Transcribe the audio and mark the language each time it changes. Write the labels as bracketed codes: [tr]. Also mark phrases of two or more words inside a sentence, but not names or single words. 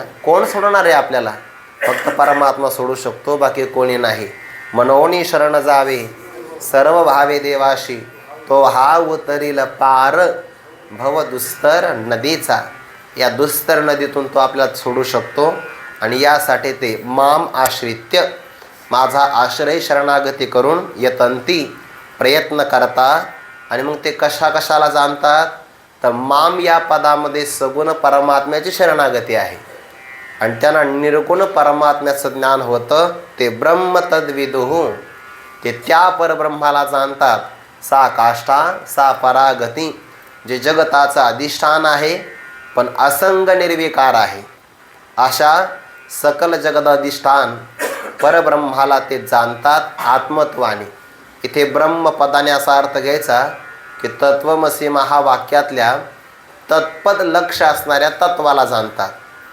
[mr] कोण सोडणार आहे आपल्याला? फक्त परमात्मा सोडू शकतो, बाकी कोणी नाही. मनोनी शरण जावे सर्व भावे देवाशी, तो हा उतरील पार भव दुस्तर नदीचा. या दुस्तर नदीतून तो आपल्याला सोडू शकतो. आणि यासाठी ते [sa] माम आश्रित्य, [mr] माझा आश्रय शरणागती करून यतंती प्रयत्न करतात. आणि मग ते कशाला जाणतात? तर माम या पदामध्ये सगुण परमात्म्याची शरणागती आहे आणि त्यांना निर्गुण परमात्म्याचं ज्ञान होतं. [sa] ते ब्रह्म तद्विदुः, [mr] ते त्या परब्रह्माला जाणतात. [sa] सा काष्ठा सा परागती, [mr] जे जगताचं अधिष्ठान आहे पण असंग निर्विकार आहे. अशा सकल जगदाधिष्ठान परब्रह्माला ते जाणतात आत्मत्वाने. इथे ब्रह्मपदाने असा अर्थ घ्यायचा की तत्वमसी महावाक्यातल्या तत्पद लक्ष असणाऱ्या तत्वाला जाणतात.